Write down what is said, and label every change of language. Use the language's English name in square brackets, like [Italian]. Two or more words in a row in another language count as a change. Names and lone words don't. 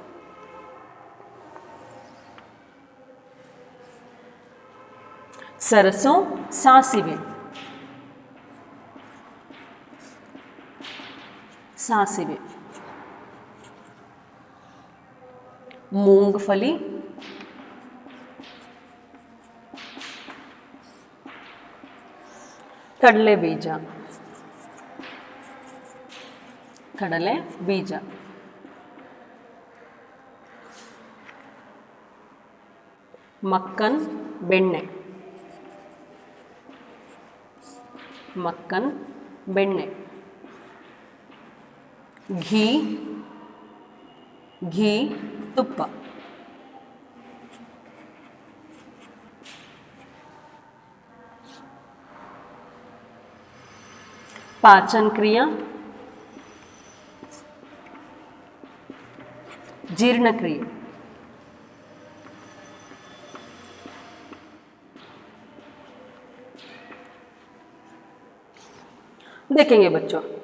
[Hindi] सरसों सासिवे, सासिवे, मूंगफली, [Kannada] ಕಡಲೆ ಬೀಜ, ಕಡಲೆ ಬೀಜ, ಮಕ್ಕನ್ ಬೆಣ್ಣೆ, ಮಕ್ಕನ್ ಬೆಣ್ಣೆ, [Hindi] घी, घी ತುಪ್ಪ, पाचन क्रिया, जीर्ण क्रिया, देखेंगे बच्चों.